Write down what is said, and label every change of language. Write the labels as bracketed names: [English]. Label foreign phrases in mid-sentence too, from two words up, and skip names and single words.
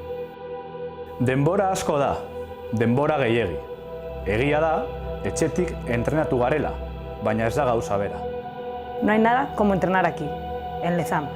[Basque] Denbora asko da, denbora gehiegi. Egia da, etxetik entrenatu garela, baina ez da gauza bera. [Spanish] No hay nada como entrenar aquí, en Lezama.